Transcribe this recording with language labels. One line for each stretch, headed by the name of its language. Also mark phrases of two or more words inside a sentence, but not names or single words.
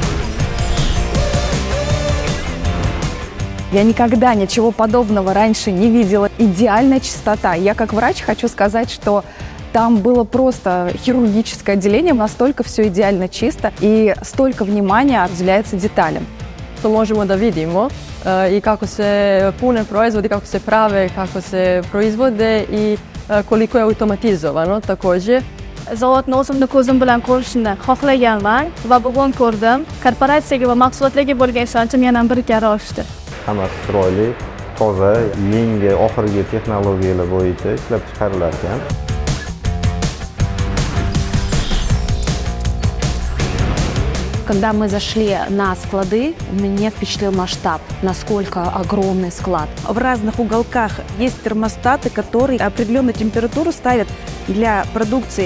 Russian: Я никогда ничего подобного раньше не видела. Идеальная чистота. Я как врач хочу сказать, что там было просто хирургическое отделение, настолько все идеально чисто и столько внимания уделяется деталям.
Serbian: To možemo da vidimo i kako se pune proizvodi, kako se prave, kako se proizvode i koliko je automatizovano također.
Uzbek: Zavodni o'zimni ko'zim bilan ko'rishni xohlaganman va bugun ko'rdim. Korporatsiyaga va mahsulotlarga bo'lgan ishonchim yana bir karra oshdi. Hammasi chiroyli, toza, yangi oxirgi texnologiyalar bo'yicha ishlab chiqarilar ekan.
Russian: Когда мы зашли на склады, меня впечатлил масштаб, насколько огромный склад. В разных уголках есть термостаты, которые определенную температуру ставят для продукции.